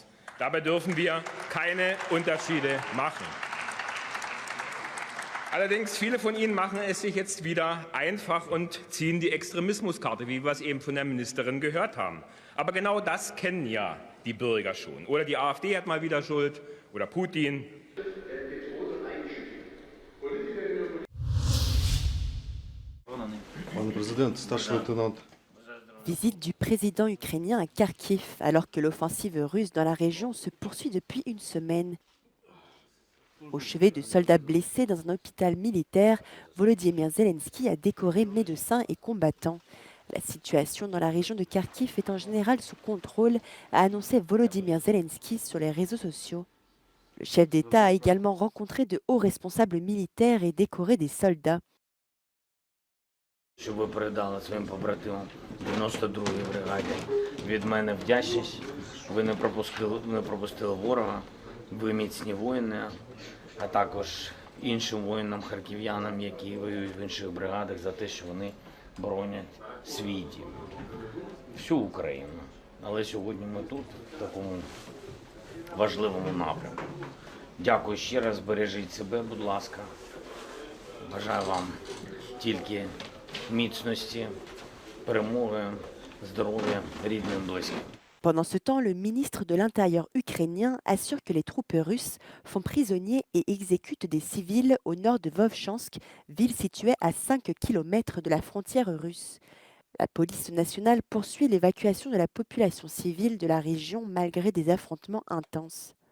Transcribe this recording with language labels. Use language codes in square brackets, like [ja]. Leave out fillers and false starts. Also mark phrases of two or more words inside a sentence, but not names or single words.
[de] Dabei dürfen wir keine Unterschiede machen. Allerdings, viele von Ihnen machen es sich jetzt wieder einfach und ziehen die Extremismuskarte, wie wir es eben von der Ministerin gehört haben. Aber genau das kennen ja die Bürger schon. Oder die AfD hat mal wieder Schuld oder Putin. [fr] Visite du président ukrainien à Kharkiv, alors que l'offensive russe dans la région se poursuit depuis une semaine. Au chevet de soldats blessés dans un hôpital militaire, Volodymyr Zelensky a décoré médecins et combattants. La situation dans la région de Kharkiv est en général sous contrôle, a annoncé Volodymyr Zelensky sur les réseaux sociaux. Le chef d'État a également rencontré de hauts responsables militaires et décoré des soldats. [uk] Що ви передали своїм побратимам 92-й бригаді. Від мене вдячність. Ви не пропустили ворога. Ви міцні воїни, а також іншим воїнам-харків'янам, які воюють в інших бригадах, за те, що вони боронять свій дім. Всю Україну. Але сьогодні ми тут, в такому важливому напрямку. Дякую ще раз, бережіть себе, будь ласка. Бажаю вам тільки міцності, перемоги, здоров'я, рідним, близьким. [fr] Pendant ce temps, le ministre de l'Intérieur ukrainien assure que les troupes russes font prisonniers et exécutent des civils au nord de Vovchansk, ville située à 5 km de la frontière russe. La police nationale poursuit l'évacuation de la population civile de la région malgré des affrontements intenses.